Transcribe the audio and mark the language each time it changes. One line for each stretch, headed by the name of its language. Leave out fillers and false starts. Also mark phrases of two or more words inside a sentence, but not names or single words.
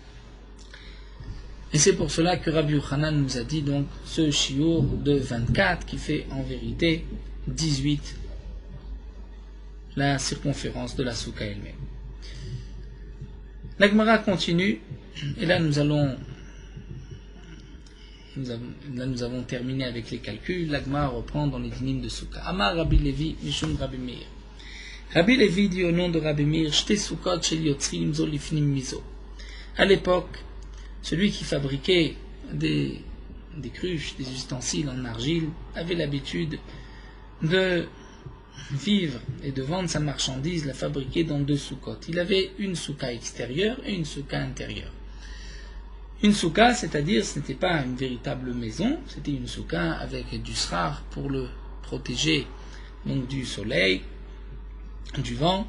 French: Et c'est pour cela que Rabbi Yochanan nous a dit donc ce shiur de 24 qui fait en vérité 18 la circonférence de la souka elle-même. La Gemara continue, et là nous avons terminé avec les calculs. La Gemara reprend dans les dynimes de souka.
Hebrew: אמר רבי לוי משום רבי מאיר.
French: Rabbi Levi dit au nom de Rabbi Meir,
Hebrew: שתי סוכות של יוצרים זו לפנים מזו.
French: À l'époque, celui qui fabriquait des cruches, des ustensiles en argile, avait l'habitude de vivre et de vendre sa marchandise, la fabriquer dans 2 soukotes. Il avait une souka extérieure et une souka intérieure. Une souka, c'est-à-dire, ce n'était pas une véritable maison, c'était une souka avec du srar pour le protéger donc du soleil, du vent.